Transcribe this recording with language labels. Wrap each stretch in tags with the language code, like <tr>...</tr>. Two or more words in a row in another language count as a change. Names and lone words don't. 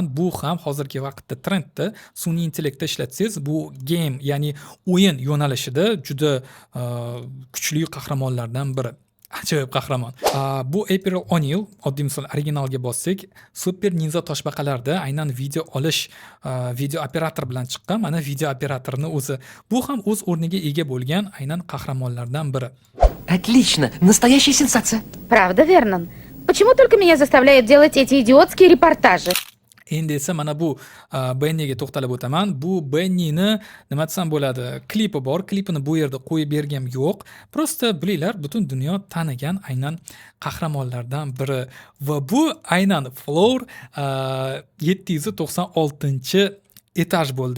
<uz>Bu ham hozirgi vaqtda trendda. Sun'iy intellektda ishlatsangiz, bu game, ya'ni o'yin yo'nalishida juda kuchli qahramonlardan biri. Ajoyib qahramon. Bu April O'Neil, oddiy misol originalga bossak, Super Ninja toshbaqalarda aynan video olish, video operator bilan chiqqan. Mana video operatorni o'zi. Bu ham o'z o'rniga ega bo'lgan aynan qahramonlardan biri.</uz> <ru>Отлично, настоящая сенсация. Правда, Вернон? Почему только меня заставляют делать эти идиотские репортажи?</ru> <uz>Endi esa mana bu Benniga to'xtalib o'taman. Bu Bennini nima desam bo'ladi? Klipi bor. Klipini bu yerda qo'yib bergim yo'q. Prosta bilinglar, butun dunyo tanigan aynan qahramonlardan biri va bu aynan Floor 796-etaj bo'ldi.</uz>